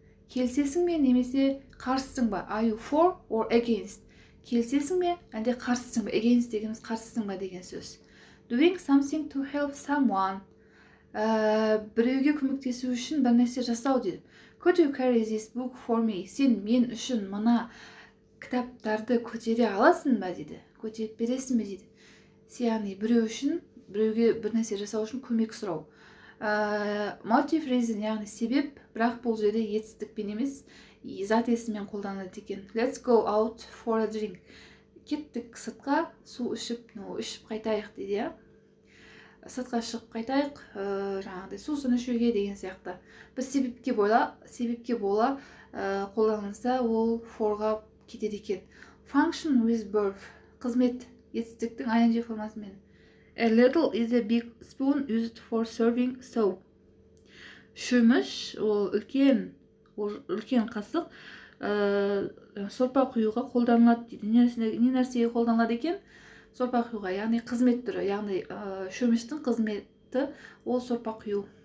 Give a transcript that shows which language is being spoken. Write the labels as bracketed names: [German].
[Kazakh] Келісесің бе немесе қарсысың ба? [English] Are you for or against? [Kazakh] Келісесің бе, әлде қарсысың ба? Against дегеніміз қарсысың ба деген сөз. [English] Doing something to help someone. [Kazakh] Біреуге көмектесу үшін бір нәрсе жасау дейді. [English] Could you carry this book for me? [Kazakh] Сен мен үшін мына кітаптарды көтере аласың ба дейді. Көтеріп бересің бе дейді. Яғни біреуге бір нәрсе жасау үшін көмек сұрау. Motive, reason, яғни себеп, бірақ бұл жерде етістікпен емес, зат есіммен қолданылады екен. [English] Let's go out for a drink. [Kazakh] Кеттік сыртқа, су ішіп қайтайық дейді. Сыртқа шығып қайтайық, жаңағыдай сусын ішуге деген сияқты. Бір себепке бола қолданылса, ол forға кетеді екен. [English] Function with birth, [Kazakh] қызмет, етістіктің ing формасымен. [English] A little is a big spoon used for serving soap. [Kazakh] Шөміш, ол үлкен қасық, сорпа құюға қолданылады дейді. Не нәрсеге қолданылады екен? Сорпа құюға, яғни қызмет түрі, яғни шөміштің қызметі ол сорпа құю.